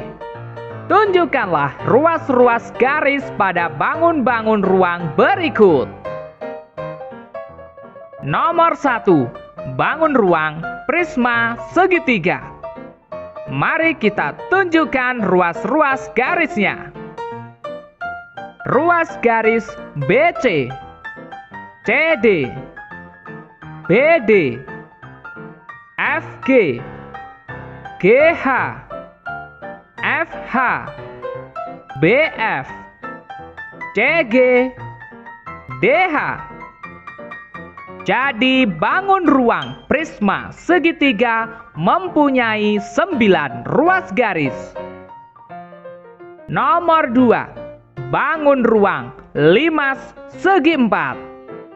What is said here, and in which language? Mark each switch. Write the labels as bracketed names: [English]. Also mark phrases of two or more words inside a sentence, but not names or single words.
[Indonesian] Tunjukkanlah ruas-ruas garis pada bangun-bangun ruang berikut. Nomor 1. Bangun ruang prisma segitiga. Mari kita tunjukkan ruas-ruas garisnya. Ruas garis BC, CD, BD, FG, GH, FH, BF, CG, DH. Jadi bangun ruang prisma segitiga mempunyai 9 ruas garis. Nomor 2. Bangun ruang limas segi 4.